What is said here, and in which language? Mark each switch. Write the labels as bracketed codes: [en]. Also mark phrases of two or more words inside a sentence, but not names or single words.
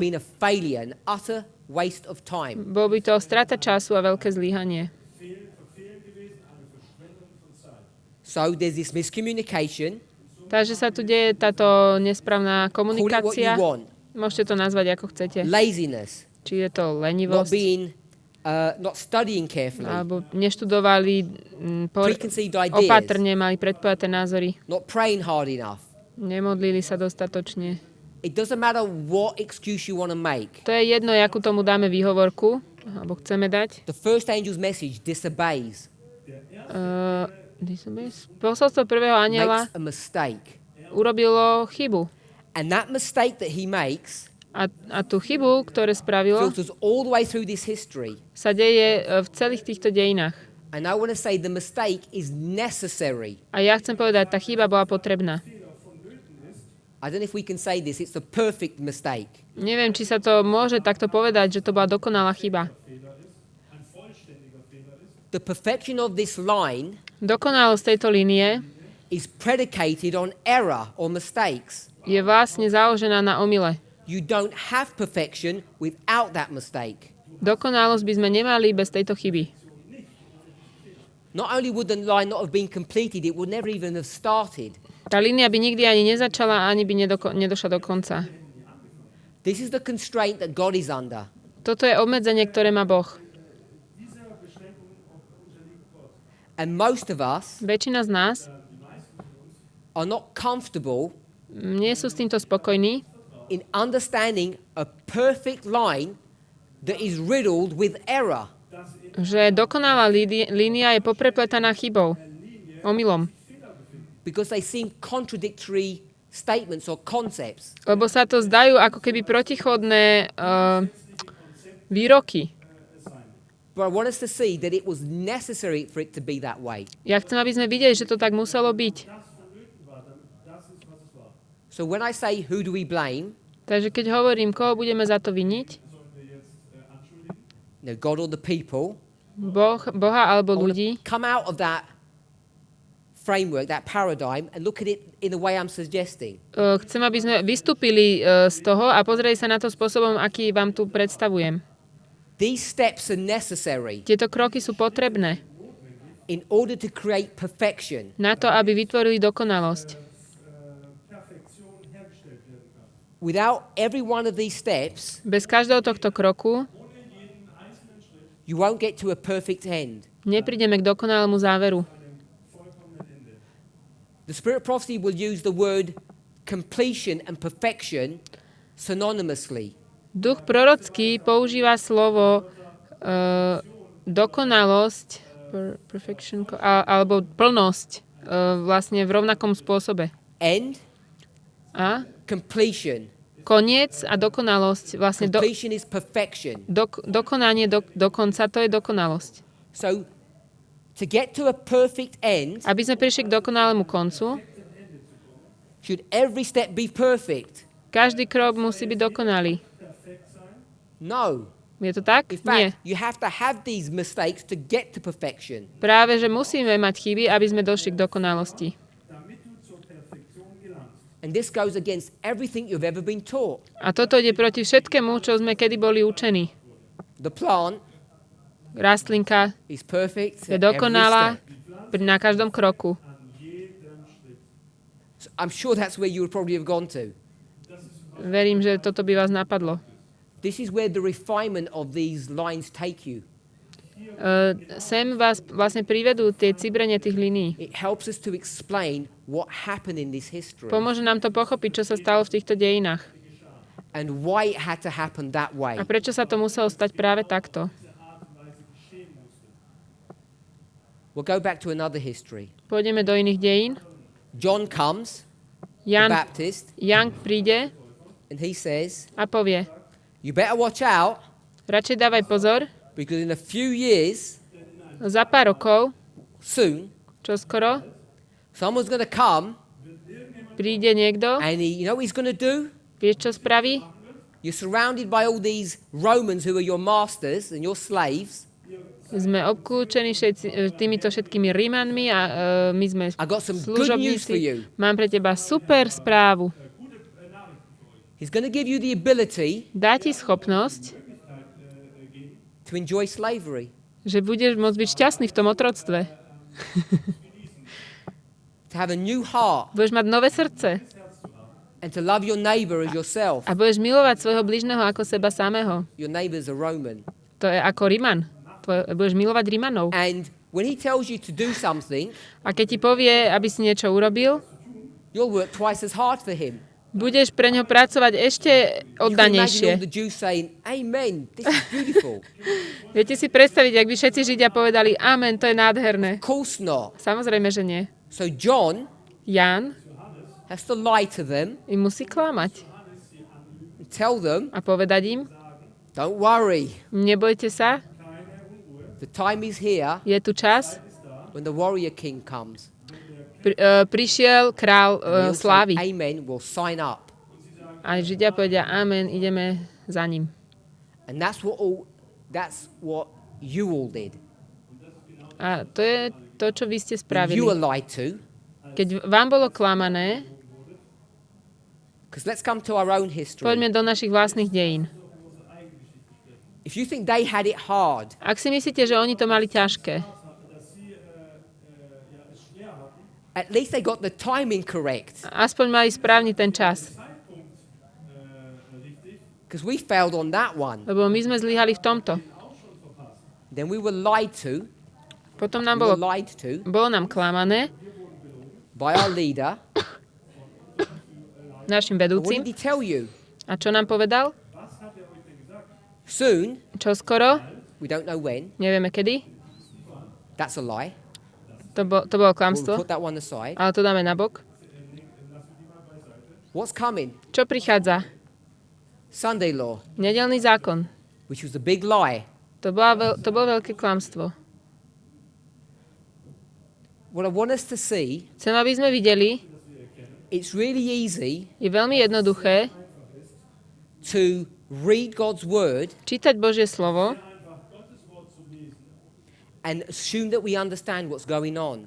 [en] have been a failure, an utter waste of time. [sk] Bolo by to strata času a veľké zlyhanie. [en] So there's this miscommunication. [sk] Takže sa tu deje táto nesprávna [en] Call it what you [sk] komunikácia. [en] want. [sk] Môžete to nazvať ako chcete. [en] Laziness, [sk] Či je to [en] not [sk] lenivosť, [en] not studying carefully, [sk] alebo neštudovali [en] preconceived ideas, [sk] opatrne, mali predpojaté názory. [en] not praying hard enough. [sk] Nemodlili sa dostatočne. [en] It doesn't matter what excuse you want to make. [sk] To je jedno, akú tomu dáme výhovorku, alebo chceme dať. [en] The first angel's message disobeys, [sk] Posolstvo prvého anjela [en] makes a mistake. [sk] urobilo chybu. [en] And that mistake that he makes [sk] A tú chybu, ktoré spravilo, [en] filters all the way through this history. [sk] sa deje v celých týchto dejinách. [en] And I want to say the mistake is necessary. [sk] A ja chcem povedať, tá chyba bola potrebná. [en] I don't know if we can say this. It's a perfect mistake. [sk] Neviem, či sa to môže takto povedať, že to bola dokonalá chyba. [en] The perfection of this line [sk] Dokonalosť tejto línie [en] is predicated on error or mistakes. [sk] je vlastne založená na omyle. [en] You don't have perfection without that mistake. [sk] Dokonalosť by sme nemali bez tejto chyby. [en] Not only would the line not have been completed, it would never even have started. [sk] Tá línia by nikdy ani nezačala, ani by nedošla do konca. [en] This is the constraint that God is under. [sk] Toto je obmedzenie, ktoré má Boh. [en] And most of us [sk] Väčšina z nás [en] are not comfortable [sk] nie sú s týmto spokojní, [en] in understanding a perfect line that is riddled with error. [sk] že dokonalá línia je poprepletaná chybou, omylom. [en] Because they seem contradictory statements or concepts. [sk] Lebo sa to zdajú ako keby protichodné výroky. [en] But I want us to see that it was necessary for it to be that way. [sk] Ja chcem, aby sme videli, že to tak muselo byť. [en] So when I say who do we blame, [sk] Takže keď hovorím, koho budeme za to viniť, [en] God or the people, [sk] Boha alebo [en] I want [sk] ľudí, [en] to come out of that framework, that paradigm, and look at it in the way I'm suggesting. [sk] chcem, aby sme vystúpili z toho a pozreli sa na to spôsobom, aký vám tu predstavujem. [en] These steps are necessary. [sk] Tieto kroky sú potrebné. [en] in order to create perfection. [sk] Na to, aby vytvorili dokonalosť. [en] Without every one of these steps, [sk] Bez každého tohto kroku [en] you won't get to a perfect end. [sk] neprídeme k dokonalému záveru. [en] The Spirit of Prophecy will use the word completion and perfection synonymously. [sk] Duch prorocký používa slovo dokonalosť, perfection, alebo plnosť vlastne v rovnakom spôsobe. [en] End, [sk] A [en] completion. [sk] koniec a dokonalosť, vlastne [en] Completion is perfection. [sk] dokonanie, dokonca, to je dokonalosť. [en] So, to get to a perfect end, [sk] Aby sme prišli k dokonalému koncu, [en] should every step be perfect? [sk] každý krok musí byť dokonalý. [en] No. [sk] Je to tak? [en] In [sk] Nie. [en] fact, you have to have these mistakes to get to perfection. [sk] Práve, že musíme mať chyby, aby sme došli k dokonalosti. [en] And this goes against everything you've ever been taught. [sk] A toto ide proti všetkému, čo sme kedy boli učení. [en] The plant [sk] Rastlinka [en] is perfect [sk] je [en] at every [sk] dokonalá [en] step. [sk] na každom kroku. [en] So I'm sure that's where you would probably have gone to. [sk] Verím, že toto by vás napadlo. [en] This is where the refinement of these lines take you. [sk] Sem vás vlastne privedú tie cibrenie tých línií. [en] It helps us to explain what happened in this history [sk] Pomôže nám to pochopiť, čo sa stalo v týchto dejinách. [en] and why it had to happen that way. [sk] A prečo sa to muselo stať práve takto. [en] We'll go back to another history. [sk] Pôjdeme do iných dejín. [en] John comes, the [sk] Jan [en] Baptist, [sk] príde [en] and he says, [sk] a povie, [en] you better watch out [sk] radšej dávaj pozor, [en] because in a few years, [sk] za pár rokov, [en] soon, [sk] čoskoro, [en] someone's going to come [sk] príde niekto, [en] and you know what he's going to do? [sk] vieš, čo spraví? [en] You're surrounded by all these Romans who are your masters and your slaves. [sk] Sme obklúčení týmito všetkými Rímanmi a my sme [en] I got some good news for [sk] služobníci. [en] you. [sk] Mám pre teba super správu. [en] He's going to give you the ability [sk] Dá ti schopnosť, [en] to enjoy slavery, [sk] že budeš môcť byť šťastný v tom otroctve. [en] to have a new heart, [sk] Budeš mať nové srdce [en] and to love your neighbor as yourself. [sk] a budeš milovať svojho bližného ako seba samého. [en] Your neighbor's a Roman. [sk] To je ako Riman. Budeš milovať Rimanov. [en] And when he tells you to do something, [sk] A keď ti povie, aby si niečo urobil, [en] you'll work twice as hard for him. [sk] budeš pre ňo pracovať ešte [en] You can imagine all [sk] oddanejšie. [en] the Jews saying, Amen, this is beautiful. [sk] Viete si predstaviť, ak by všetci Židia povedali, amen, to je nádherné. [en] Of course not. [sk] Samozrejme, že nie. [en] So John [sk] Jan [en] has to lie to them [sk] im musí klamať [en] and tell them, [sk] a povedať im, [en] don't worry, [sk] nebojte sa, [en] the time is here [sk] je tu čas, [en] when the warrior king comes. [sk] prišiel král [en] He'll say, [sk] slávy. [en] Amen, we'll sign up. [sk] A Židia povedia, amen, ideme za ním. [en] And that's what you all did. [sk] A to je to, čo vy ste [en] When [sk] spravili. [en] you were lied to, [sk] Keď vám bolo klamané, [en] because let's come to our own history. [sk] poďme do našich vlastných dejín. [en] If you think they had it hard, [sk] Ak si myslíte, že oni to mali ťažké, [en] at least they got the timing correct. [sk] aspoň mali správny ten čas. [en] Because we failed on that one. [sk] Lebo my sme zlyhali v tomto. [en] Then we were lied to. [sk] Potom nám [en] We were lied to [sk] bolo nám klamané [en] by our leader. [sk] našim [en] But what [sk] vedúcim. [en] did he tell you? [sk] A čo nám povedal? [en] Soon, [sk] Čo skoro? [en] we don't know when. [sk] Nevieme kedy. [en] That's a lie. [sk] To bolo [en] We'll [sk] klamstvo. [en] put that one aside. [sk] Ale to dáme nabok. [en] What's coming? [sk] Čo prichádza? [en] Sunday law, [sk] Nedelný zákon. [en] which was a big lie. [sk] To bolo veľké klamstvo. [en] What I want us to see, [sk] Chcem, aby sme videli, [en] it's really easy [sk] je veľmi jednoduché [en] to read God's word [sk] čítať Božie slovo [en] and assume that we understand what's going on.